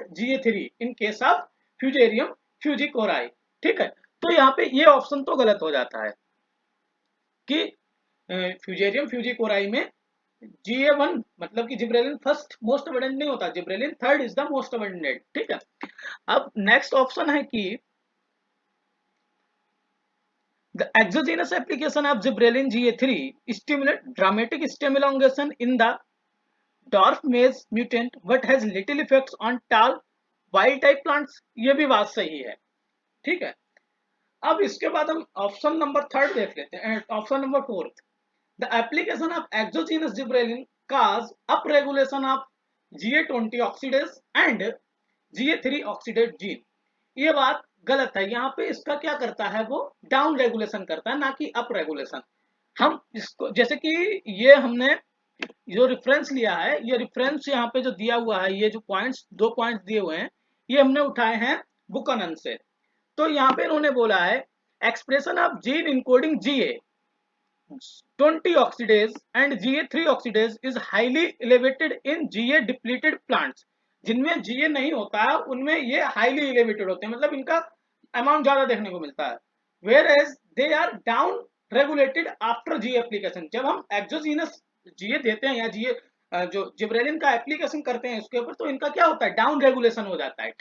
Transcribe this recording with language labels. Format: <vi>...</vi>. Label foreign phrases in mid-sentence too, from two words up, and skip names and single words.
<en>GA3 in case of Fusarium fujikuroi.</en> <hi>ठीक है। तो यहाँ पे ये ऑप्शन तो गलत हो जाता है कि फ्यूजेरियम फ्यूजिकोराई में GA1 मतलब कि</hi> <en>gibberellin first most abundant</en> <hi>नहीं होता,</hi> <en>gibberellin third is the most abundant.</en> <hi>ठीक है। अब</hi> <en>next option</en> <hi>है कि</hi> <en>the exogenous application of gibberellin GA3 stimulate dramatic stem elongation in the dwarf maize mutant but has little effects on tall wild type plants।</en> <hi>ये भी बात सही है। ठीक है। अब इसके बाद हम</hi> <en>option number third</en> <hi>देख लेते हैं,</hi> <en>option number fourth. the application of exogenous gibberellin cause upregulation of GA20 oxidase and GA3 oxidate gene।</en> <hi>ये बात गलत है। यहाँ पे इसका क्या करता है, वो</hi> <en>down regulation</en> <hi>करता है, ना कि</hi> <en>up regulation.</en> <hi>हम इसको जैसे कि ये हमने जो रेफरेंस लिया है, ये रेफरेंस यहाँ पे जो दिया हुआ है, ये जो पॉइंट्स, दो पॉइंट्स दिए हुए हैं, ये हमने उठाए हैं बुकनन से। तो यहाँ पे इन्होंने बोला है</hi> <en>expression of gene encoding GA20 oxidase and GA3 oxidase is highly elevated in GA depleted plants।</en> <hi>जिनमें GA नहीं होता है उनमें ये</hi> <en>highly elevated</en> <hi>होते हैं, मतलब इनका अमाउंट ज्यादा देखने को मिलता है।</hi> <en>whereas they are down regulated after GA application.</en> <hi>जब हम</hi> <en>exogenous GA</en> <hi>देते हैं या GA जो जिब्रेलिन का एप्लीकेशन करते हैं इसके ऊपर, तो इनका क्या होता है,</hi> <en>down regulation</en> <hi>हो जाता है।</hi>